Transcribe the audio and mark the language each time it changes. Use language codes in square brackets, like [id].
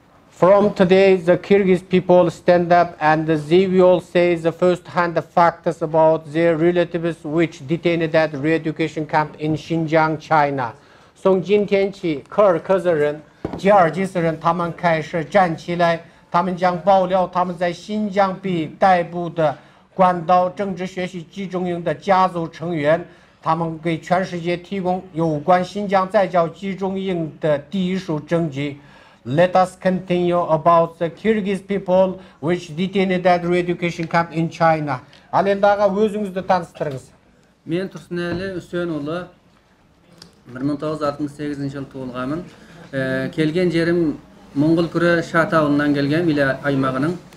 [en] From today, the Kyrgyz people stand up and they will say the first-hand facts about their relatives which detained at re-education camp in Xinjiang, China. [zh] 从今天起，柯尔克孜人、吉尔吉斯人他们开始站起来，他们将爆料他们在新疆被逮捕的关岛政治学习集中营的家族成员，他们给全世界提供有关新疆在教集中营的第一手证据。 [en] Let us continue about the Kyrgyz people which detained at re-education camp in China. [kk] Ал енді аға өзіңізді таныстырыңыз. Мен Тұрсынәлі Үсенұлы 1968 жылы туылғанмын. Келген жерім Моңғол күрі Шат ауылынан келген, Виле аймағының.